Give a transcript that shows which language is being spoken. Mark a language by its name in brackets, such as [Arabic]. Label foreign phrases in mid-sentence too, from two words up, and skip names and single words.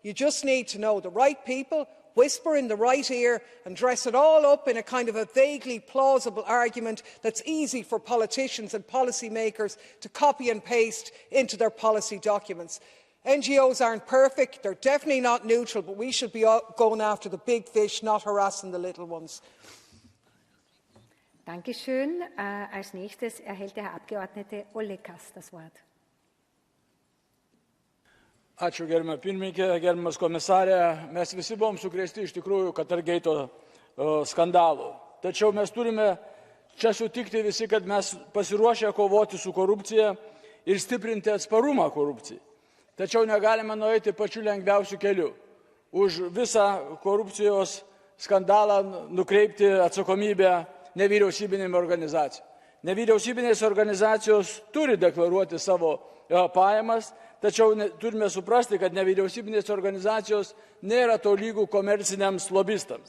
[English] You just need to know the right people whisper in the right ear and dress it all up in a kind of a vaguely plausible argument that's easy for politicians and policymakers to copy and paste into their policy documents. NGOs aren't perfect, they're definitely not neutral, but we should be going after the big fish, not harassing the little ones. [German] Dankeschön. Als nächstes erhält der Herr Abgeordnete Olekas das Wort. [Lithuanian] Ačiū, gerbiama pirmininkė, gerbiamas komisarė. Mes visi buvom sukrėsti iš tikrųjų Qatargate skandalų. Tačiau mes turime čia sutikti visi, kad mes pasiruošę kovoti su korupcija ir stiprinti atsparumą korupcijai. Tačiau negalime nueiti pačiu lengviausiu keliu. Už visą korupcijos skandalą nukreipti atsakomybę nevyriausybinėm organizacijom. Nevyriausybinės organizacijos turi deklaruoti savo pajamas, tačiau turime suprasti, kad nevyriausybinės organizacijos nėra tolygų komerciniams lobistams.